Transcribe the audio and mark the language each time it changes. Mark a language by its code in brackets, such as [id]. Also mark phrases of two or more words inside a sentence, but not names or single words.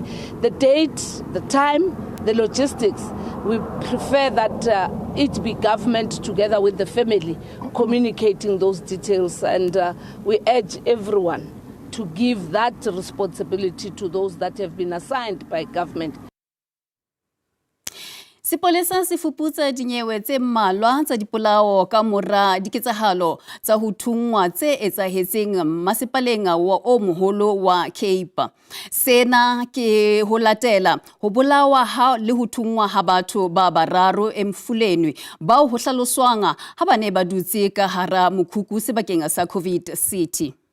[en] The date, the time, the logistics, we prefer that it be government together with the family communicating those details, and we urge everyone to give that responsibility to those that have been assigned by government. [st] Sepolesa se fuputsa dinyewe tse mmalwa tsa dipolao ka mora diketsahalo tsa ho thungwa tse etsahetseng masepaleng wa o moholo wa Cape. Sena ke ho latela ho bolawa ha le ho thungwa ha batho ba bararo Emfuleni bao ho hlaloswang ha ba ne ba dutse ka hara mokhukhu sebakeng sa COVID City.